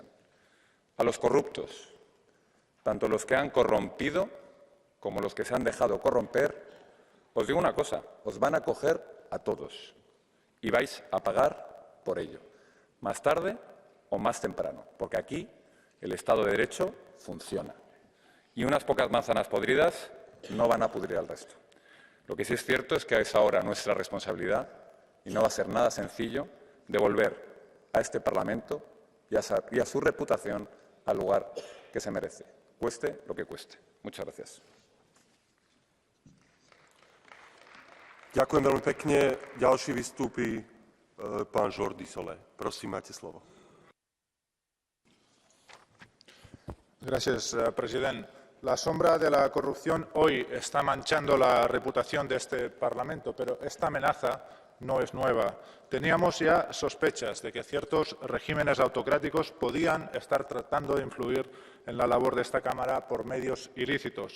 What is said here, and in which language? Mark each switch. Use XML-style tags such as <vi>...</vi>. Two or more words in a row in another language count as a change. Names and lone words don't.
<es>A los corruptos, tanto los que han corrompido como los que se han dejado corromper, os digo una cosa, os van a coger a todos y vais a pagar por ello, más tarde o más temprano, porque aquí el Estado de Derecho funciona y unas pocas manzanas podridas no van a pudrir al resto. Lo que sí es cierto es que es ahora nuestra responsabilidad y no va a ser nada sencillo devolver a este Parlamento y a su reputación al lugar que se merece, cueste lo que cueste. Muchas gracias.</es> <sk>Ďakujem veľmi pekne. Ďalší vystúpi pán Jordi Solé. Prosím, máte slovo.</sk> <es>Gracias, presidente. La sombra de la corrupción hoy está manchando la reputación de este Parlamento, pero esta amenaza no es nueva. Teníamos ya sospechas de que ciertos regímenes autocráticos podían estar tratando de influir en la labor de esta Cámara por medios ilícitos.</es>